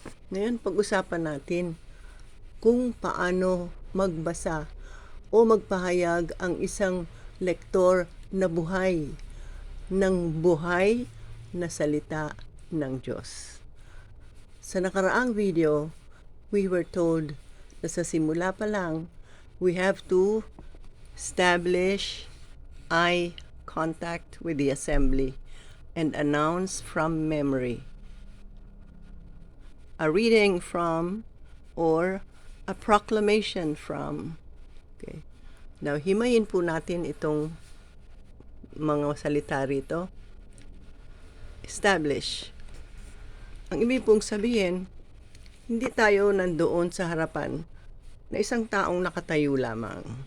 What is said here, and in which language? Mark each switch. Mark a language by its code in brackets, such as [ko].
[tl] Ngayon, pag-usapan natin kung paano magbasa o magpahayag ang isang lektor na buhay ng buhay na salita ng Diyos. Sa nakaraang video, [en] we were told [tl] na sa simula pa lang, [en] we have to establish eye contact with the assembly and announce from memory a reading from or a proclamation from. Okay. [tl] Now, himayin po natin itong mga salita rito. Establish. Ang ibig pong sabihin, hindi tayo nandoon sa harapan na isang taong nakatayo lamang.